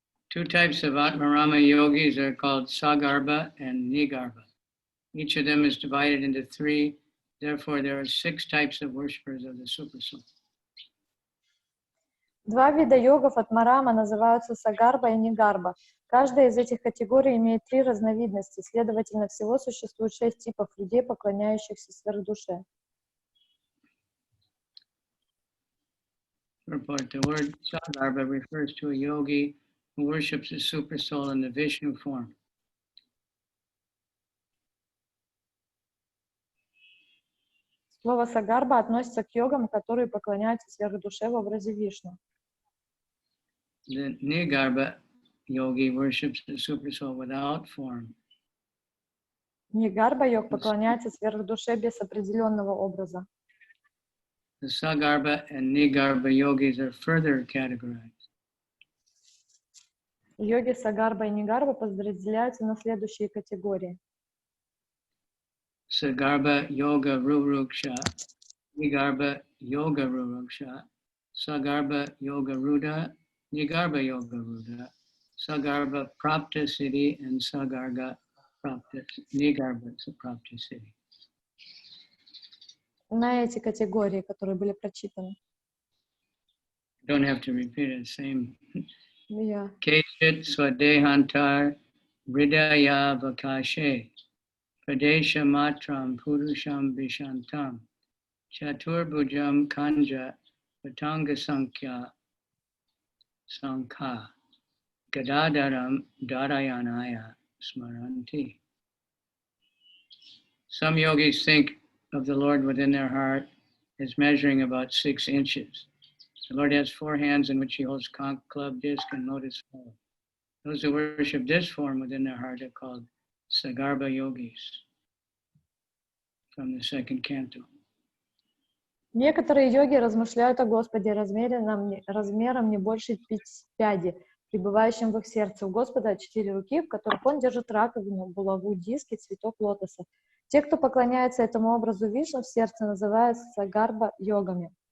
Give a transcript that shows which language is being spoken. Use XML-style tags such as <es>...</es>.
<en>2 types of Ātmārāma yogis are called Sagarbha and Nigarbha. Each of them is divided into 3. Therefore, there are 6 types of worshippers of the Super Soul.</en> <ru>2 вида йогов Ātmārāma называются Сагарба и Нигарба. Каждая из этих категорий имеет 3 разновидности, следовательно, всего существует 6 типов людей, поклоняющихся сверхдуше.</ru> <en>Purport: the word Sagarba refers to a yogi who worships the Super Soul in the Vishnu form.</en> <ru>Слово Сагарба относится к йогам, которые поклоняются сверхдуше в образе Вишну.</ru> <en>The Nigarbha yogi worships the Super Soul without form.</en> <ru>Нигарба йог поклоняется сверхдуше без определенного образа.</ru> <en>The Sagarbha and Nigarbha yogis are further categorized.</en> <ru>Йоги Сагарба и Нигарба подразделяются на следующие категории.</ru> <sa>Sagarbha Yoga Ruruksha, Nigarbha Yoga Ruruksha, Sagarbha Yoga Ruda, Nigarbha Yoga Ruda, Sagarbha Prapta Siddhi, and Sagarga Prapta, Nigarbha Prapta Siddhi.</sa> <ru>На эти категории, которые были прочитаны.</ru> <en>Don't have to repeat it, same. Yeah.</en> <sa>Keshit Swadehantar Hridaya Vakashe, Pradesha Matram Purusham Vishantam, Chaturbhujam Kanja, Vatanga Sankhya Sankha, Gadadaram Darayanaya Smaranti.</sa> <en>Some yogis think of the Lord within their heart as measuring about 6 inches. The Lord has 4 hands in which he holds conch, club, disc, and lotus flower. Those who worship this form within their heart are called Sagarbha yogis, from the 2nd canto.</en> <ru>Некоторые йоги размышляют о Господе размером не больше пяди, пребывающим в их сердце. У Господа 4 руки, в которых он держит раковину, булаву, диск и цветок лотоса. Те, кто поклоняется этому образу Вишну в сердце, называются Сагарба йогами.</ru>